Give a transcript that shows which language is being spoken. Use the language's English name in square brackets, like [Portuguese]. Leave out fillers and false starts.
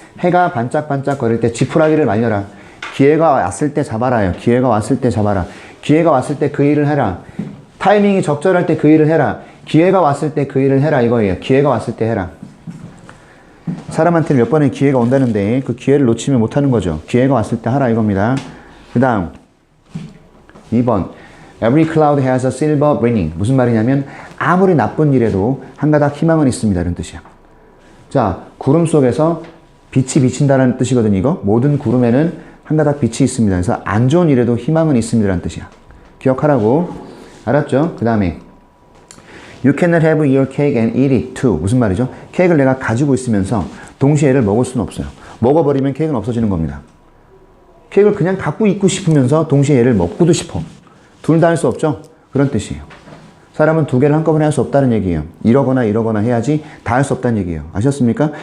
[Korean] 해가 반짝반짝 거릴 때 지푸라기를 말려라. 기회가 왔을 때 잡아라요. 기회가 왔을 때 잡아라. 기회가 왔을 때 그 일을 해라. 타이밍이 적절할 때 그 일을 해라. 기회가 왔을 때 그 일을 해라 이거예요. 기회가 왔을 때 해라. 사람한테 몇 번의 기회가 온다는데 그 기회를 놓치면 못하는 거죠. 기회가 왔을 때 하라 이겁니다. 그 다음 2번 [English] Every cloud has a silver lining. [Korean] 무슨 말이냐면 아무리 나쁜 일에도 한 가닥 희망은 있습니다. 이런 뜻이야. 자, 구름 속에서 빛이 비친다는 뜻이거든요. 이거 모든 구름에는 한 가닥 빛이 있습니다. 그래서 안 좋은 일에도 희망은 있습니다. 라는 뜻이야. 기억하라고. 알았죠? 그 다음에 [English] You cannot have your cake and eat it too. [Korean] 무슨 말이죠? 케이크를 내가 가지고 있으면서 동시에 얘를 먹을 수는 없어요. 먹어버리면 케이크는 없어지는 겁니다. 케이크를 그냥 갖고 있고 싶으면서 동시에 얘를 먹고도 싶어. 둘 다 할 수 없죠? 그런 뜻이에요. 사람은 두 개를 한꺼번에 할 수 없다는 얘기예요. 이러거나 이러거나 해야지 다 할 수 없다는 얘기예요. 아셨습니까?